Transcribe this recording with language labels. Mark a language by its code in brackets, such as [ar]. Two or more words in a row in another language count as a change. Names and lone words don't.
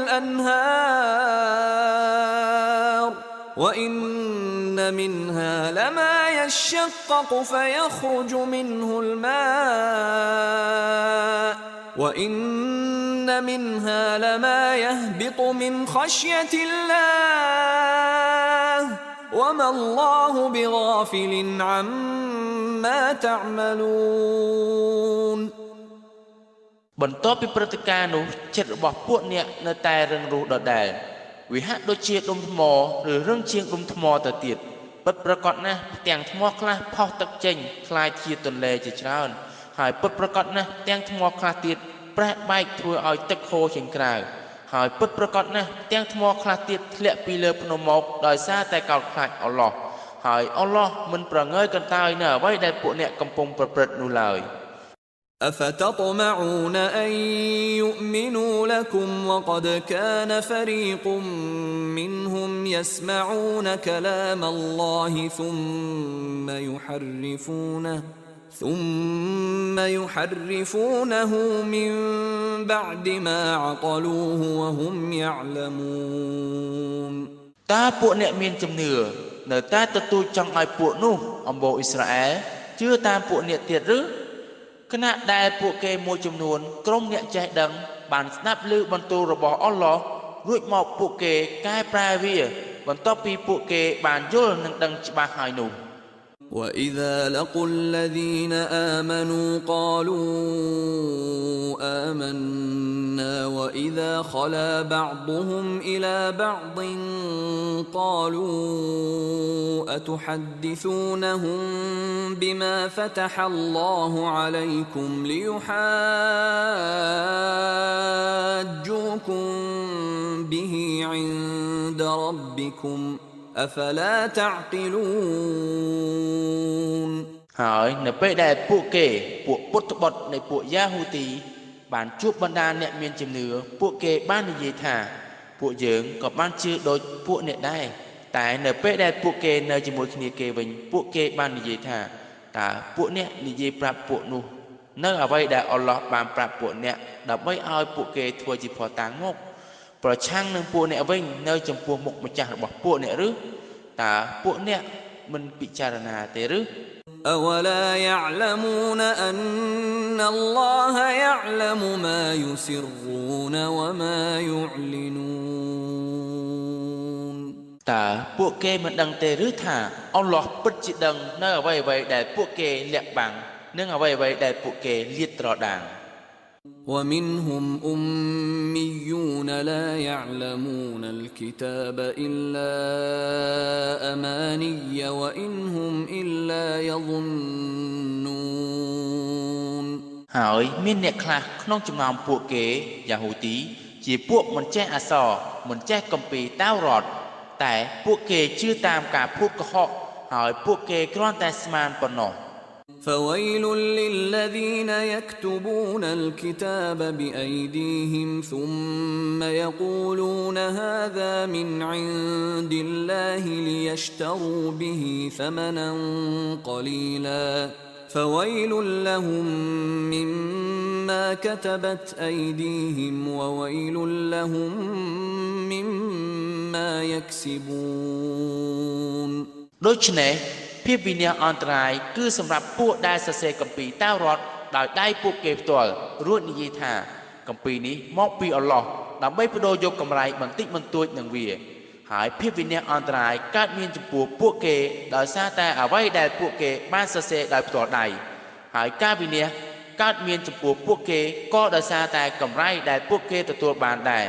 [ar] الأنهار وإن منها لما يشقق فيخرج منه الماء وإن منها لما يهبط من خشية الله وما الله بغافل عما تعملون [km] បន្ទាប់ពីព្រឹត្តិការណ៍នោះចិត្តរបស់ពួកអ្នកនៅតែរឹងរូសដដែលវាហាក់ដូចជាដុំថ្មឬរឹងជាងដុំថ្មទៅទៀតពិតប្រកបណាស់ទាំងថ្មខ្លះផុសទឹកចេញคล้ายជាទន្លេជាច្រើនហើយពិតប្រកបណាស់ទាំងថ្មខ្លះទៀតប្រេះបែកធ្វើឲ្យទឹកហូរចេញក្រៅហើយពិតប្រកបណាស់ទាំងថ្មខ្លះទៀតធ្លាក់ពីលើភ្នំមកដោយសារតែកោតខ្លាចអល់ឡោះហើយអល់ឡោះមិនប្រងើយកន្តើយនៅអ្វីដែលពួកអ្នកកំពុងប្រព្រឹត្តនោះឡើយ [ar] أفتطمعون أن يؤمنوا لكم وقد كان فريق منهم يسمعون كلام الله ثم يحرفونه من بعد ما عقلوه وهم يعلمون [km] តើពួកអ្នកមានជំនឿនៅតែទទូចចង់ឲ្យពួកនោះអំបូរអ៊ីស្រាអែលជឿតាមពួកអ្នកទៀតឬគណៈដែលពួកគេមួយចំនួនក្រុមអ្នកចេះដឹងបានស្ដាប់ឮបន្ទូលរបស់អល់ឡោះរួចមកពួកគេកែប្រែវាបន្ទាប់ពីពួកគេបានយល់និងដឹងច្បាស់ហើយនោះ [ar] وإذا لقوا الذين آمنوا قالوا آمنا وإذا خلا بعضهم إلى بعض قالوا أتحدثونهم بما فتح الله عليكم ليحاجوكم به عند ربكم أفلا تعقلون [km] ហើយនៅពេលដែលពួកពុទ្ធបុត្រនៃពួកយ៉ាហូទីបានជួបបណ្ដាអ្នកមានជំនឿពួកគេបាននិយាយ ថាពួកយើងក៏បានជឿដូចពួកអ្នកដែរតែនៅពេលដែលពួកគេនៅជាមួយគ្នាគេវិញពួកគេបាននិយាយថាតើពួកអ្នកនិយាយប្រាប់ពួកនោះនៅអ្វីដែលអល់ឡោះបានប្រាប់ពួកអ្នកដើម្បីឲ្យពួកគេធ្វើជាភស្តុតាងមកប្រឆាំងនឹងពួកអ្នកវិញនៅចំពោះមុខម្ចាស់របស់ពួកអ្នកឬតើពួកអ្នកមិនពិចារណាទេឬ [ar] أولا يعلمون أن الله يعلم ما يسرون وما يعلنون [km] តើពួកគេមិនដឹងទេឬថាអល់ឡោះពិតជាដឹងនៅអ្វីៗដែលពួកគេលាក់បាំងនិងអ្វីៗដែលពួកគេលាតត្រដាង [ar] ومنهم أميون لا يعلمون الكتاب إلا أماني وإن هم إلا يظنون [km] ហើយមានអ្នកខ្លះក្នុងចំណោមពួកគេយ៉ាហូទីជាពួកមិនចេះអក្សរមិនចេះគម្ពីរតាវរ៉ាត់តែពួកគេជឿតាមការភូតកុហកហើយពួកគេគ្រាន់តែស្មានប៉ុណ្ណោះ [ar] فويل للذين يكتبون الكتاب بأيديهم ثم يقولون هذا من عند الله ليشتروا به ثمنا قليلا فويل لهم مما كتبت أيديهم وويل لهم مما يكسبون [km] ដូច្នេះភាពវិនាសអន្តរាយគឺសម្រាប់ពួកដែលសរសេរគម្ពីរតាវរ៉ាត់ដោយដៃពួកគេផ្ទាល់រួចនិយាយថាគម្ពីរនេះមកពីអល់ឡោះដើម្បីបដូរយកកម្រៃបន្តិចបន្តួចនឹងវាហើយភាពវិនាសអន្តរាយកើតមានចំពោះពួកគេដោយសារតែអ្វីដែលពួកគេបានសរសេរដោយផ្ទាល់ដៃហើយការវិនាសកើតមានចំពោះពួកគេក៏ដោយសារតែកម្រៃដែលពួកគេទទួលបានដែរ